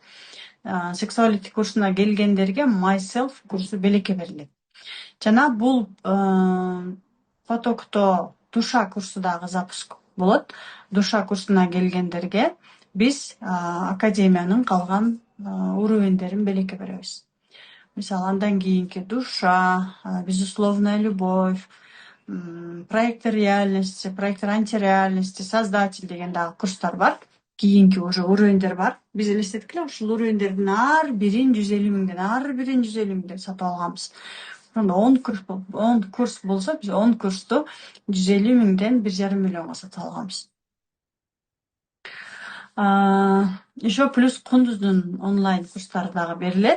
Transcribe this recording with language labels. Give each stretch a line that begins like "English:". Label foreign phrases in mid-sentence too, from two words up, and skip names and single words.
Kyrgyz: Сексуалити курсуна келгендерге myself курсу белекке берилет. Жана бул потокто душа курсу дагы запуск болот. Душа курсуна келгендерге биз академиянын калган уровеньдерин белекке беребиз. Мисалы андан кийинки
Russian: душа, безусловная любовь, проектор реальности, проектор антиреальности, создатель
Kyrgyz: деген дагы курстар бар. Кийинки уже уровеньдер бар. Биз элестеттик эле ушул уровеньдердин ар бирин 150 миңден сатып алганбыз. 10 курс болсо, биз 10 курсту 150 миңден 1,5 миллионго сатып алганбыз.
Russian: Еще плюс
Kyrgyz: Кундуздун онлайн курстары дагы берилет.